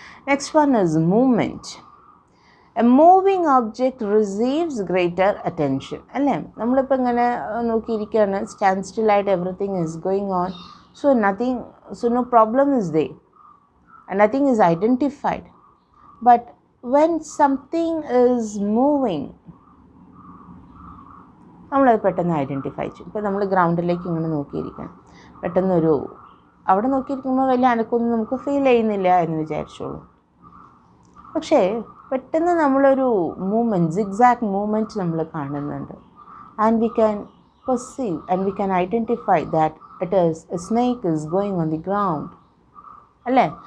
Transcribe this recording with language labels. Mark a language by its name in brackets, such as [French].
[English] Next one is movement. A moving object receives greater attention, അല്ലേ? [Malayalam] നമ്മളിപ്പോൾ ഇങ്ങനെ നോക്കിയിരിക്കുകയാണ്, stand സ്റ്റില്ലായിട്ട് [English] Everything is going on, so no problem is there and nothing is identified. But when something is moving, [Malayalam] നമ്മളത് പെട്ടെന്ന് identify ചെയ്യും. ഇപ്പോൾ നമ്മൾ ഗ്രൗണ്ടിലേക്ക് ഇങ്ങനെ നോക്കിയിരിക്കണം, പെട്ടെന്നൊരു അവിടെ നോക്കിയിരിക്കുമ്പോൾ വലിയ അനക്കൊന്നും നമുക്ക് ഫീൽ ചെയ്യുന്നില്ല എന്ന് വിചാരിച്ചോളൂ. പക്ഷേ പെട്ടെന്ന് നമ്മളൊരു മൂവ്മെൻറ്റ്, സിഗ്സാഗ് മൂവ്മെൻറ്റ് നമ്മൾ കാണുന്നുണ്ട്. [English] And we can perceive and we can identify that it is a snake is going on the ground, അല്ലേ?